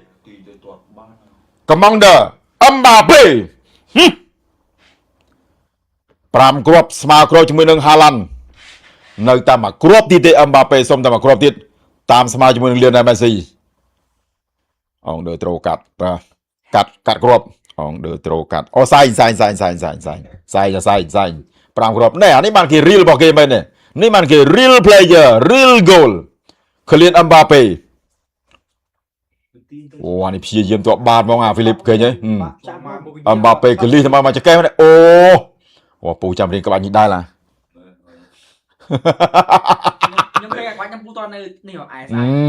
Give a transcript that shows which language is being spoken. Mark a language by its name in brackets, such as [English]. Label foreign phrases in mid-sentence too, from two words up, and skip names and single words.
[Khmer] កំងដឺអឹមបាប៉េ5គ្រាប់ស្មើគ្រាប់ជាមួយនឹងហាឡាន់នៅតាមមួយគ្រាប់ទៀតទេអឹមបាប៉េសុំតែមួយគ្រាប់ទៀតតាមស្មើជាមួយនឹងលៀនណែលមេស៊ីអងដឺត្រូកាត់បាទកាត់គ្រាប់អងដឺត្រូកាត់អូសែង5 គ្រាប់ណែអានេះបានគេ real របស់គេមែននេះបានគេ [English] real player real goal [Khmer] ក្លៀនអឹមបាប៉េអូអានេះព្យាយាមទក់បាតហ្មងអាហ្វីលីបឃើញទេអឹមបាប៉េកលីទៅមកចកេះអូពូចាំរៀនក្បាច់នេះដែរឡា ខ្ញុំឃើញអាក្បាច់ខ្ញុំពូតនៅនេះអែស្អាត